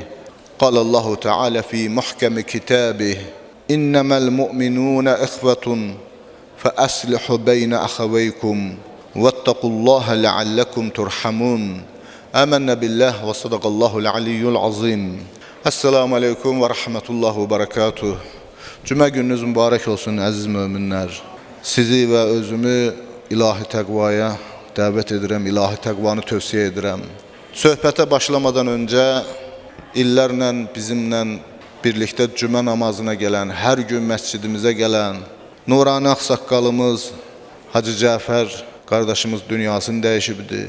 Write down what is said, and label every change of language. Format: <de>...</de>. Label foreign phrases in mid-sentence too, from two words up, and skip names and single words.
<ar>قال الله تعالى في محكم كتابه. إنما المؤمنون إخوة فأصلحوا بين أخويكم واتقوا الله لعلكم ترحمون. آمنا بالله وصدق الله العلي العظيم. السلام عليكم ورحمة الله وبركاته.</ar> <az>Cümə gününüz mübarək olsun əziz möminlər. Sizi və özümü ilahi təqvaya dəvət edirəm, ilahi təqvanı tövsiyə edirəm. Söhbətə başlamadan öncə illərlə bizimlə birlikdə cümə namazına gələn, hər gün məscidimizə gələn nurani ağsaqqalımız Hacı Cəfər qardaşımız dünyasını dəyişibdir.</az>